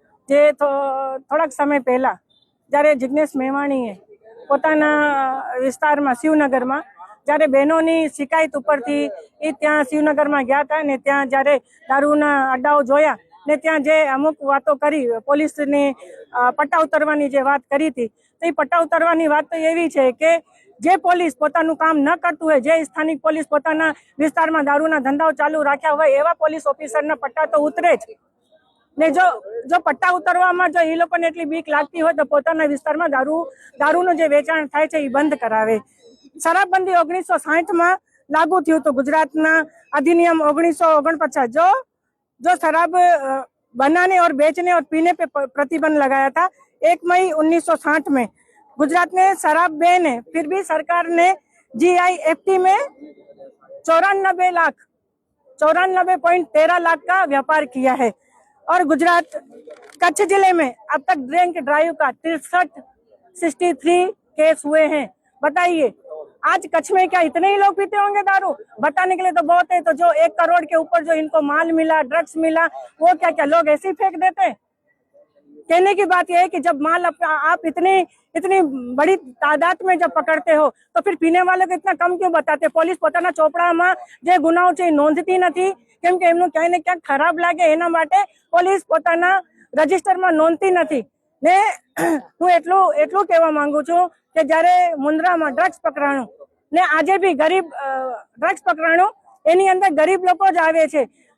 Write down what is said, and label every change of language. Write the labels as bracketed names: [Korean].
[Gujarati] જે થોડાક સમય પહેલા જ્યારે જિગ્નેશ મેવાણીએ પોતાના વિસ્તારમાં શિવનગરમાં જ્યારે બહેનોની શિકાયત ઉપરથી એ ત્યાં શિવનગરમાં ગયા હતા ને ત્યાં જ્યારે દારૂના અડ્ડાઓ જોયા ને ત્યાં જે અમુક વાતો કરી, પોલીસની પટ્ટા ઉતરવાની જે વાત કરી હતી, તો એ પટ્ટા ઉતરવાની વાત તો એવી છે કે જે પોલીસ પોતાનું કામ ન કરતું હોય, જે સ્થાનિક પોલીસ પોતાના વિસ્તારમાં દારૂના ધંધાઓ ચાલુ રાખ્યા હોય એવા પોલીસ ઓફિસરના પટ્ટા તો ઉતરે જ ને. જો પટ્ટા ઉતરવામાં જો એ લોકોને એટલી બીક લાગતી હોય તો પોતાના વિસ્તારમાં દારૂનું જે વેચાણ થાય છે એ બંધ કરાવે. શરાબબંધી 1960માં લાગુ થયું હતું ગુજરાતના अधिनियम 1949. [Hindi] जो शराब बनाने और बेचने और पीने पे प्रतिबंध लगाया था 1 मई 1960 में. गुजरात में शराब बैन है, फिर भी सरकार ने GIFT में 94.13 लाख का व्यापार किया है. और गुजरात कच्छ जिले में अब तक ड्रिंक ड्राइव का 63 केस हुए हैं. बताइए, आज कच्छ में क्या इतने ही लोग पीते होंगे दारू? बताने के लिए तो बहुत है. तो जो 1 करोड़ के ऊपर जो इनको माल मिला, ड्रग्स मिला, वो क्या लोग ऐसे ही फेंक देते हैं? कहने की बात यह है कि जब माल आप इतनी बड़ी तादाद में जब पकड़ते हो तो फिर पीने वालों को इतना कम क्यों बताते? [Gujarati] પોલીસ પોતાના ચોપડામાં જે ગુનાઓ છે નોંધતી નથી, કેમ કે એમનું ક્યાંય ને ક્યાંક ખરાબ લાગે એના માટે પોલીસ પોતાના રજીસ્ટરમાં નોંધતી નથી. ને હું એટલું કહેવા માંગુ છું કે જ્યારે મુન્દ્રામાં ડ્રગ્સ પકડાણું ને આજે બી ગરીબ ડ્રગ્સ પકડાણું, એની અંદર ગરીબ લોકો જ આવે છે.